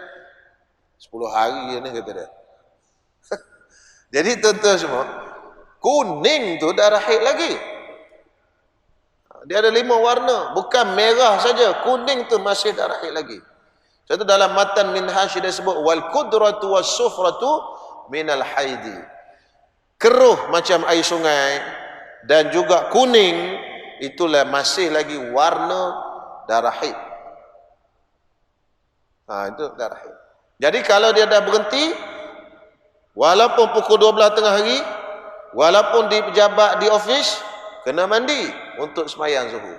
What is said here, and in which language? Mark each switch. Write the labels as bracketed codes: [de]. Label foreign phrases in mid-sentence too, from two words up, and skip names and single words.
[ms] 10 hari ni kata dia. Jadi tuan-tuan semua, kuning tu darah haid lagi. Dia ada 5 warna, bukan merah saja, kuning tu masih darah haid lagi. Contoh dalam matan Minhaj dia sebut [ar] والكدرة والصفرة من الحيض. [ms] Keruh macam air sungai dan juga kuning itulah masih lagi warna darah haid. Itu darah haid. Jadi kalau dia dah berhenti, walaupun pukul 12 tengah hari, walaupun di pejabat di office, kena mandi untuk sembahyang zuhur.